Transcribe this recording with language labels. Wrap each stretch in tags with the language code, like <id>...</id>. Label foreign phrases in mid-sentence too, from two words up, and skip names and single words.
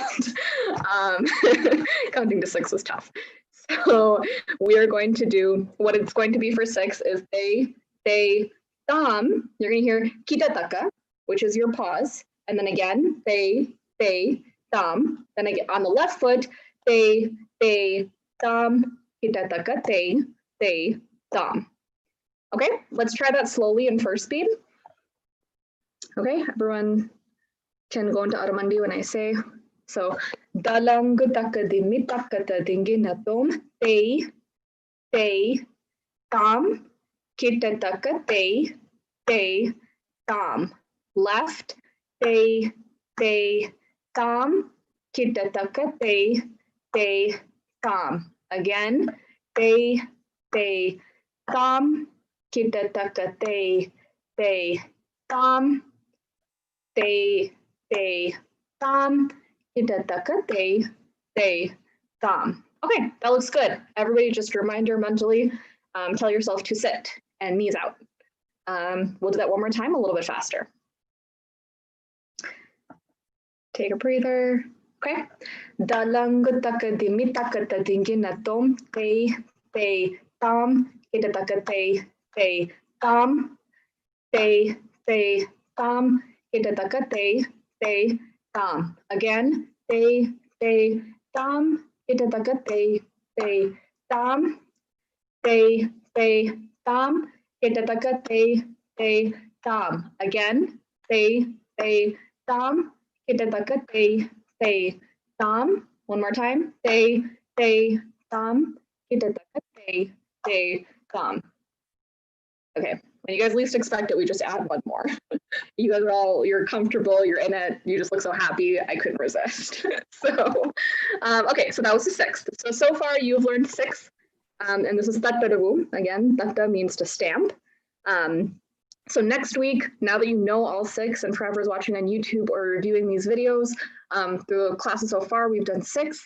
<en>Counting to 6 was tough. So we are going to do, what it's going to be for 6 is they, tam. You're going to hear kitataka, which is your pause. And then again, they, tam. Then again, on the left foot, they, tam, kitataka, they, tam. Okay, let's try that slowly in first speed. Okay, everyone can go into Aramandi when I say. So, dalangu takadimi takatadinginatom te tam kitataka te tam. Left te tam kitataka te tam. Again, te tam kitataka te tam te tam kitataka te tam. Okay, that looks good. Everybody just a reminder mentally, tell yourself to sit and knees out. We'll do that one more time, a little bit faster. Take a breather. Okay. Dalangu takadimi takatadinginatom te tam kitataka te tam te tam kitataka te tam. Again, te tam kitataka te tam te tam kitataka te tam. Again, te tam kitataka te tam. One more time. Te tam kitataka te thumb. Okay, when you guys least expect it, we just add one more. You guys are all, you're comfortable, you're in it, you just look so happy, I couldn't resist. So, okay, so that was the sixth. So far you've learned six, and this is tattarabu. Again, tatta means to stamp. So next week, now that you know all six, and for whoever's watching on YouTube or reviewing these videos, through the classes so far, we've done six.</en>